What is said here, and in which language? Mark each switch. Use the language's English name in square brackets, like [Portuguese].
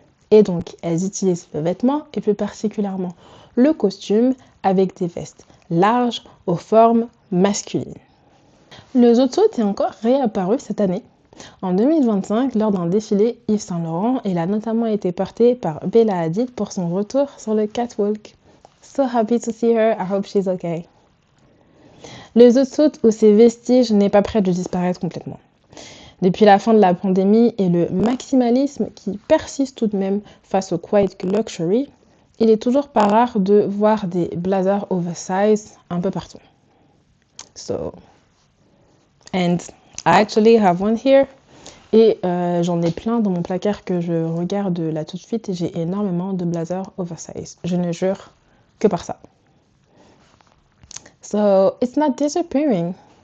[French] Et donc, elles utilisent le vêtement et plus particulièrement le costume avec des vestes larges aux formes masculines. Le zotzot est encore réapparu cette année. En 2025, lors d'un défilé Yves Saint Laurent, il a notamment été porté par Bella Hadid pour son retour sur le catwalk. [English] So happy to see her, I hope she's okay. [French] Le zotzot ou ses vestiges n'est pas prêt de disparaître complètement. Depuis la fin de la pandémie et le maximalisme qui persiste tout de même face au quiet luxury, il est toujours pas rare de voir des blazers oversize un peu partout. [English] And I actually have one here. [French] Et j'en ai plein dans mon placard que je regarde là tout de suite et j'ai énormément de blazers oversize. Je ne jure que par ça. [English] So, it's not disappearing.